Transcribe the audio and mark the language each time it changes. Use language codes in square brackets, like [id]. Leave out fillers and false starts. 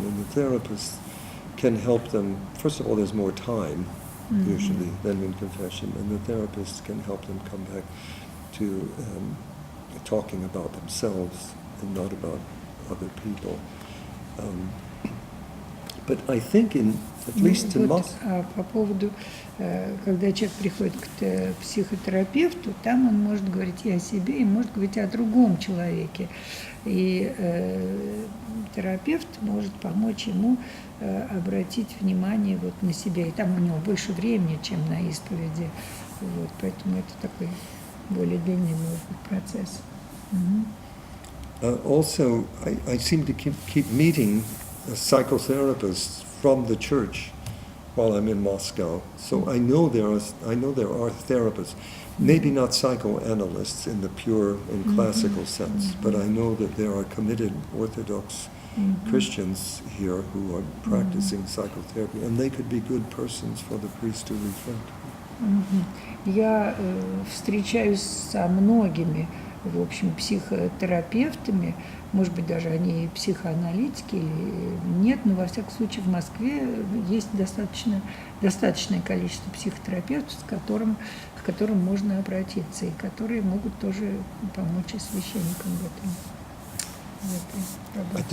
[en] And the therapist can help them. First of all, there's more time usually than in confession, and the therapist can help them come back. to talking about themselves and not about other people. But I think at least in most... [ru] По поводу, когда человек приходит к психотерапевту, там он может говорить и о себе, и может говорить о другом человеке. И терапевт может помочь ему обратить внимание вот на себя. И там у него больше времени, чем на исповеди. Вот, поэтому это такой более длинный может быть процесс. [en] Also, I seem to keep meeting psychotherapists from the church while I'm in Moscow. So I know there are therapists, maybe not psychoanalysts in the pure and classical sense, but I know that there are committed Orthodox Christians here who are practicing psychotherapy, and they could be good persons for the priest to reflect. [ru] Я встречаюсь со многими, в общем, психотерапевтами, может быть, даже они психоаналитики или нет, но во всяком случае в Москве есть достаточное количество психотерапевтов, к которым можно обратиться, и которые могут тоже помочь и священникам в этой работе.